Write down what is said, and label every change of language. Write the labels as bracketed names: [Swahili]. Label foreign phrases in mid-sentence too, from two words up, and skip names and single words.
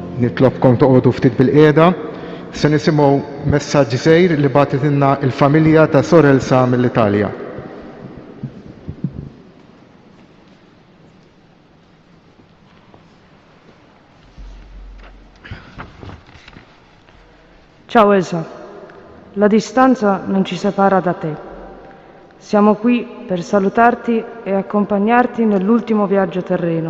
[Maltese] nitlobkom toqgħodu ftit bil-qiegħda. Se nisimgħu messaġġ żgħir li bagħtitilna l-familja ta' Sor Elsa mill-Italja. [Italian] Ciao Elsa, la distanza non ci separa da te. Siamo qui per salutarti e accompagnarti nell'ultimo viaggio terreno.